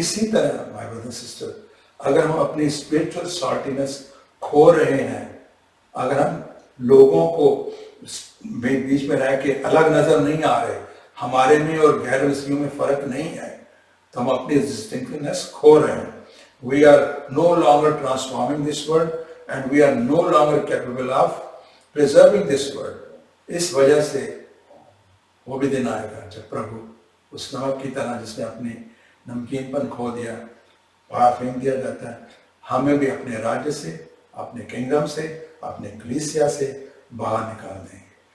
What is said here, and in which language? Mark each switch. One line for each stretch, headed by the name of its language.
Hindi: इसी तरह
English: my brother sister,
Hindi: अगर हम अपनी स्पिरिचुअल सॉल्टीनेस खो रहे हैं, अगर हम लोगों को बीच में रह के अलग नजर नहीं आ रहे, हमारे में और गैर मसीहियों में फर्क नहीं है, तो हम अपनी डिस्टिंक्टिवनेस खो रहे हैं।
English: We are no longer transforming this world and we are no longer capable of preserving this world.
Hindi: इस वजह से वो भी दिन आएगा जब प्रभु उस नमक की तरह जिसने अपनी नमकीनपन खो दिया, बाहर फेंक दिया जाता है, हमें भी अपने राज्य से, अपने किंगडम से, अपने कलीसिया से बाहर निकाल देंगे।